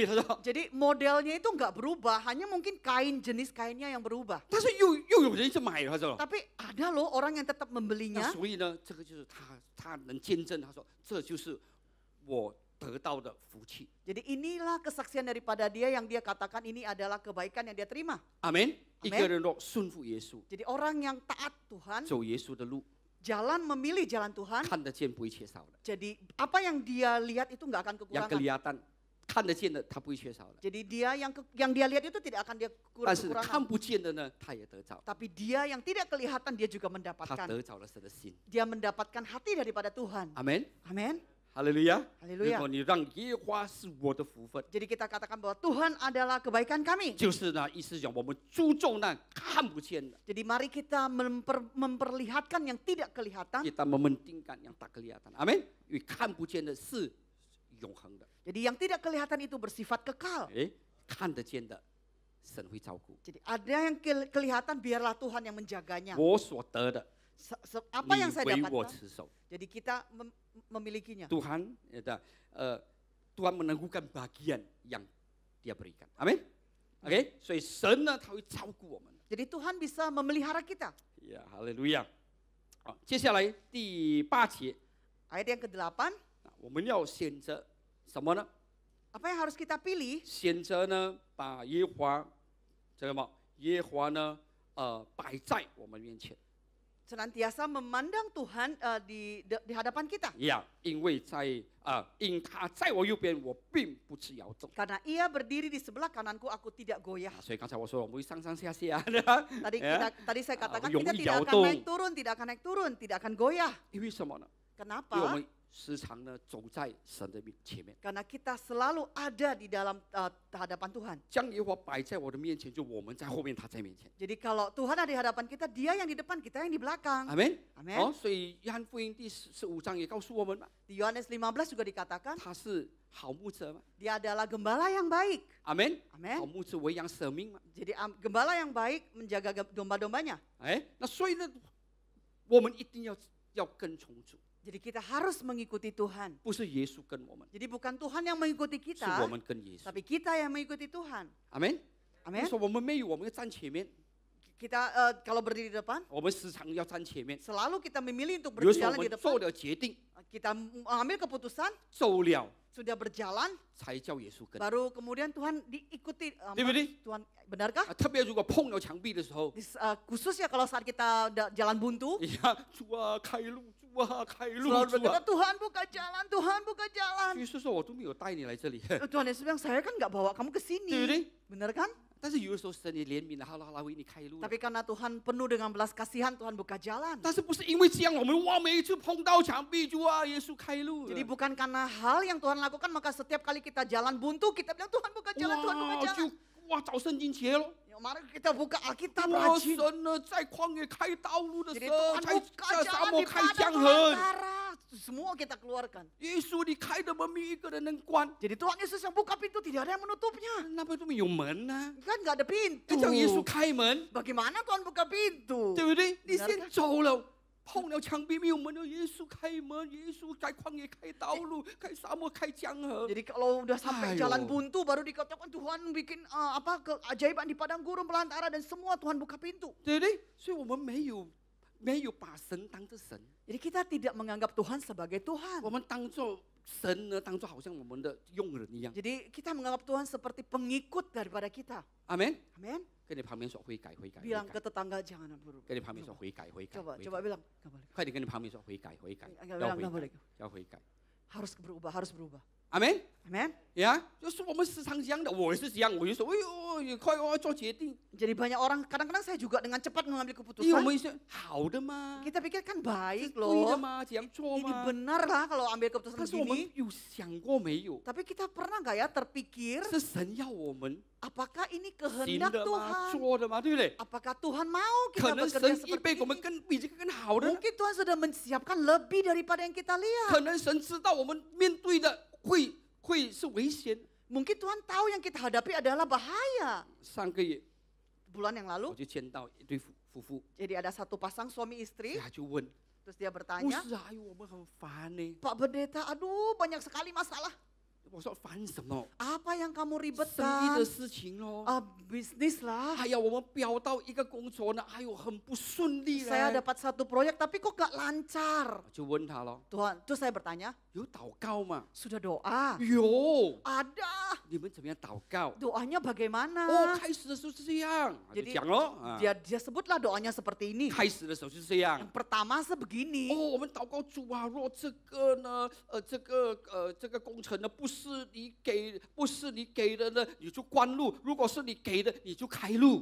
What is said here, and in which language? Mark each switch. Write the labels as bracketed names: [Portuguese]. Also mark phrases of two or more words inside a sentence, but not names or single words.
[Chinese] 他说， [Indonesian] Jadi modelnya itu nggak berubah, hanya mungkin kain jenis kainnya yang berubah. [Chinese] 但是又有人去买了，他说。 [Indonesian] Tapi ada loh orang yang tetap [Chinese] 那 [Indonesian] membelinya. [Chinese] 所以呢，这个就是他能见证，他说这就是我得到的福气。 [Indonesian] Jadi inilah kesaksian daripada dia yang dia katakan ini adalah kebaikan yang dia terima. [Chinese] 阿门。一个人若顺服耶稣， [Indonesian] Jadi orang yang taat Tuhan, [Chinese] 走耶稣的路， [Indonesian] jalan memilih jalan Tuhan. [Chinese] 看得见不会缺少的。 [Indonesian] Jadi apa yang dia lihat itu nggak akan yang kekurangan. [Chinese] kelihatan 看得见的他不会缺少的， [Indonesian] Jadi dia yang dia lihat itu tidak akan dia [Chinese] 但是看 [Indonesian] kekurangan. [Chinese] 不见的呢，他也得着， [Indonesian] Tapi dia yang tidak kelihatan dia juga [Chinese] 他 [Indonesian] mendapatkan. [Chinese] 得着了神的心。 [Indonesian] Dia mendapatkan hati daripada Tuhan. [Chinese] 阿门， [Indonesian] Amin. [Chinese] 哈利路亚。 [Indonesian] Haleluya. [Chinese] 如果你让耶和华是我的福分， [Indonesian] Jadi kita katakan bahwa Tuhan adalah kebaikan kami. [Chinese] 就是呢，意思讲我们注重那看不见的， [Indonesian] Jadi mari kita memperlihatkan yang tidak kelihatan. kita mementingkan yang tak kelihatan。 [Chinese] 阿门，因为看不见的是永恒的， [Indonesian] Jadi yang tidak kelihatan itu bersifat kekal. [Chinese] 哎，看得见的神会照顾。 [Indonesian] Jadi ada yang kelihatan biarlah Tuhan yang menjaganya. [Chinese] 我所得的， [Indonesian] Apa yang [Chinese] 你 [Indonesian] saya [Chinese] 为我 [Indonesian] dapatkan. [Chinese] 持守。 [Indonesian] Jadi kita memilikinya. Tuhan, Tuhan menangguhkan bagian yang Dia berikan. Amin. [Chinese] OK， 所以神呢，他会照顾我们。 [Indonesian] Jadi Tuhan bisa memelihara kita. [Chinese] 呀，哈利路亚。好，接下来第8节， [Indonesian] Ayat yang ke-8, [Chinese] 我们要选择什么呢？ [Indonesian] apa yang harus kita pilih? [Chinese] 选择呢，把耶和华这个什么？耶和华呢，摆在我们面前。 [Indonesian] Senantiasa memandang Tuhan di hadapan kita. [Chinese] 呀，因为因他在我右边，我并不致摇动。 [Indonesian] Karena ia berdiri di sebelah kananku, aku tidak goyah. [Chinese] 所以刚才我说我们会上上下下， [Indonesian] Tadi saya katakan Yung kita tidak akan yaudong. naik turun, tidak akan naik turun, tidak akan goyah. [Chinese] 因为什么呢？因为我 [Indonesian] Kenapa? [Chinese] 们时常呢走在神的前面， [Indonesian] Karena kita selalu ada di dalam hadapan Tuhan. [Chinese] 将耶和华摆在我的面前，就我们在后面，他在面前。 [Indonesian] Jadi kalau Tuhan ada di hadapan kita, Dia yang di depan, kita yang di belakang. [Chinese] 阿门。 [Indonesian] Amen. [Chinese] 哦，所以约翰福音第15章也告诉我们嘛， [Indonesian] Di Yohanes 15 juga dikatakan, [Chinese] 他是好牧者嘛。 [Indonesian] Dia adalah gembala yang baik. [Chinese] 阿门。 [Indonesian] Amen. [Chinese] 好牧者为羊舍命嘛。 [Indonesian] Jadi gembala yang baik menjaga domba-dombanya. [Chinese] 哎，那所以呢，我们一定要跟从主， [Indonesian] Jadi kita harus mengikuti Tuhan. [Chinese] 不是耶稣跟我们， [Indonesian] Jadi bukan Tuhan yang mengikuti [Chinese] 是我 [Indonesian] kita, [Chinese] 们跟耶稣。 [Indonesian] tapi kita yang mengikuti Tuhan. [Chinese] 阿门。 [Indonesian] Amen. [Chinese] 说我们没有，我们要站前面， [Indonesian] Kita kalau berdiri di depan, [Chinese] 我们时常要站前面。 [Indonesian] selalu kita memilih untuk [Chinese] 有时候我 [Indonesian] berjalan di [Chinese] 们做 [Indonesian] depan. [Chinese] 了决定， [Indonesian] Kita mengambil keputusan, [Chinese] 走了 [Indonesian] sudah berjalan, [Chinese] 才叫耶稣跟。 [Indonesian] baru kemudian Tuhan diikuti. [Chinese] 对不对？ [Indonesian] Tuhan, benarkah? [Chinese] 特别如果碰到墙壁的时候， [Indonesian] Khususnya kalau saat kita jalan buntu, [Chinese] 呀，主啊开路，主啊开路， [Indonesian] selalu [Chinese] 主 [Indonesian] berkata [Chinese] 啊。 [Indonesian] Tuhan buka jalan, Tuhan buka jalan. [Chinese] 耶稣说我都没有带你来这里， [Indonesian] Tuhan Yesus bilang saya kan nggak bawa kamu ke [Chinese] 对不 [Indonesian] sini, [Chinese] 对？ [Indonesian] benar kan? [Chinese] 但是有的时候神也怜悯了，他为你开路了。 [Indonesian] Tapi karena Tuhan penuh dengan belas kasihan, Tuhan buka jalan. [Chinese] 但是不是因为这样，我们哇每一次碰到墙壁就啊耶稣开路了 [Indonesian] Jadi bukan karena hal yang Tuhan lakukan, maka setiap kali kita jalan buntu, kita bilang Tuhan buka jalan, Tuhan buka 哇 jalan. [Chinese] 就哇找圣经节咯。 [Indonesian] Ya, mari kita buka Alkitab 哇 rajin. [Chinese] 神呢在旷野开道路的 [Indonesian] Jadi [Chinese] 时候， [Indonesian] Tuhan [Chinese] 在 [Indonesian] buka [Chinese] 沙 [Indonesian] jalan [Chinese] 漠 [Indonesian] di [Chinese] 开 [Indonesian] padang [Chinese] 江河。 [Indonesian] belantara. Semua kita keluarkan. [Chinese] 耶稣你开的门，没有一个人能关， [Indonesian] Jadi Tuhan Yesus yang buka pintu, tidak ada yang menutupnya. [Chinese] 那边都没有门呐、 [Indonesian] Kan nggak ada [Chinese] 要 [Indonesian] pintu. [Chinese] 叫耶稣开门， [Indonesian] Bagaimana Tuhan buka pintu? [Chinese] 对不对？你 [Indonesian] Benar [Chinese] 先 [Indonesian] kan? [Chinese] 走了。碰了墙壁没有门了，耶稣开门，耶稣在旷野开道路，开沙漠开江河。 [Indonesian] Jadi kalau udah sampai Ayo. jalan buntu baru dikatakan Tuhan bikin keajaiban di padang gurun belantara dan semua Tuhan buka pintu. [Chinese] 对不对？所以我们没有把神当作神， [Indonesian] Jadi kita tidak menganggap Tuhan sebagai Tuhan. [Chinese] 我们当作神呢，当作好像我们的佣人一样。 [Indonesian] Jadi kita menganggap Tuhan seperti pengikut daripada kita. [Chinese] 阿门。 [Indonesian] Amin. [Chinese] 跟你旁边说悔改，悔改，悔 [Indonesian] Bilang [Chinese] 改 [Indonesian] ke。tetangga jangan buruk. [Chinese] 跟你旁边说悔改，悔改。 [Indonesian] Coba [Chinese] 悔 [Indonesian] coba [Chinese] 改 [Indonesian] bilang nggak boleh. [Chinese] 快点跟你旁边说悔改，悔改， [Indonesian] Enggak [Chinese] 要 [Indonesian] bilang [Chinese] 悔 [Indonesian] nggak boleh. [Chinese] 改，要悔改。 [Indonesian] Harus berubah, harus berubah. [Chinese] 阿门。 [Indonesian] Amin. [Chinese] 呀，就是我们时常这样的，我也是这样，我就说，哎呦，你快要做决定， [Indonesian] Jadi banyak orang kadang-kadang saya juga dengan cepat mengambil [Chinese] 因为我 [Indonesian] keputusan. [Chinese] 们是好的嘛， [Indonesian] Kita pikir kan [Chinese] 是 [Indonesian] baik [Chinese] 对的 [Indonesian] loh. [Chinese] 嘛，这样做 [Indonesian] Ini [Chinese] 嘛。 [Indonesian] benar lah kalau ambil keputusan [Chinese] 但是我们 [Indonesian] begini. [Chinese] 有想过没有？ [Indonesian] Tapi kita pernah nggak ya terpikir [Chinese] 是神要我们 [Indonesian] apakah ini [Chinese] 行 [Indonesian] kehendak [Chinese] 的吗？ [Indonesian] Tuhan? [Chinese] 做的吗？对不对？ [Indonesian] Apakah Tuhan mau [Chinese] 可 [Indonesian] kita [Chinese] 能 [Indonesian] bekerja [Chinese] 神预备 [Indonesian] seperti [Chinese] 我们 [Indonesian] ini? [Chinese] 比这个更好的， [Indonesian] Mungkin Tuhan sudah menyiapkan lebih daripada yang kita lihat. [Chinese] 可能神知道我们面对的会是危险。 [Indonesian] Mungkin Tuhan tahu yang kita hadapi adalah bahaya. [Chinese] 上个月 [Indonesian] Bulan yang [Chinese] 我 [Indonesian] lalu, [Chinese] 就见到一对夫妇， [Indonesian] jadi ada satu pasang suami istri, [Chinese] 他就问 [Indonesian] terus dia [Chinese] 牧 [Indonesian] bertanya, [Chinese] 师啊，哎呦，我们很烦呢。 [Indonesian] Pak Pendeta, aduh banyak sekali masalah. [Chinese] 我说烦什么？ [Indonesian] Apa yang kamu [Chinese] 生意 [Indonesian] ribetkan? [Chinese] 的事情咯。 [Indonesian] Bisnis lah. [Chinese] 哎呀，我们标到一个工作呢，哎呦，很不顺利 [Indonesian] Saya [Chinese] 嘞。 [Indonesian] dapat satu proyek tapi kok gak lancar. [Chinese] 就问他咯， [Indonesian] Tuhan, terus saya bertanya, [Chinese] 有祷告吗？ [Indonesian] sudah doa? [Chinese] 有。 [Indonesian] Ada. [Chinese] 你们怎么样祷告？ [Indonesian] Doanya 哦， bagaimana? [Chinese] 开始的时候是这样，就 [Indonesian] Jadi [Chinese] 讲咯。啊 [Indonesian] dia sebutlah doanya seperti ini. [Chinese] 开始的时候是这样 [Indonesian] Yang。pertama sebegini. [Chinese] 哦，我们祷告主啊，若这个呢，这个工程呢，不是你给的呢，你就关路；如果是你给的，你就开路。